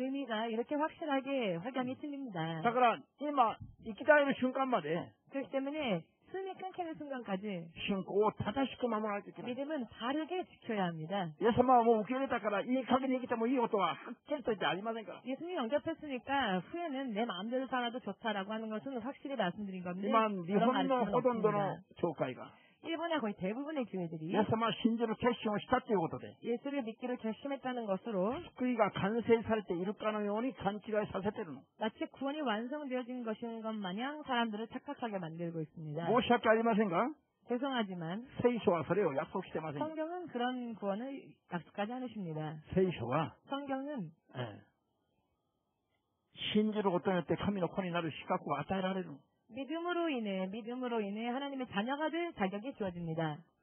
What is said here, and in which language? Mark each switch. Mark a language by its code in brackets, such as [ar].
[ko] 의미가 이렇게 확실하게 확연히 틀립니다. [ja] だから今生き絶える瞬間まで [ko] 그렇기 때문에 숨이 끊기는 순간까지 [ja] 信仰を正しく守らないといけない。 [ko] 믿음은 바르게 지켜야 합니다. [ja] イエス様はもう受け入れたからいい加減に生きてもいいことははっきりと言ってありませんから。 [ko] 예수님이 영접했으니까 후에는 내 마음대로 살아도 좋다라고 하는 것은 확실히 말씀드린 건데 [ja] 今日 [ko] 그런 [ja] 本の [ko] 가르침은 [ja] ほとんどの [ko] 없습니다. [ja] 教会が [ko] 일본의 거의 대부분의 [ja] イ [ko] 교회들이 [ja] エス様を信じる決心をしたということで [ko] 예수를 믿기를 결심했다는 것으로 [ja] 救いが完成されているかのように勘違いさせているの。 [ko] 마치 구원이 완성되어진 것인 것 마냥 사람들을 착각하게 만들고 있습니다. [ja] 申し訳ありませんが [ko] 죄송하지만 [ja] 聖書はそれを約束してません。 [ko] 성경은 그런 구원을 약속하지 않으십니다. [ja] 聖書は [ko] 성경은 [ja] 信じることによって神の子になる資格を与えられる。 [ko] 믿음으로 인해 하나님의 자녀가 될 자격이 주어집니다.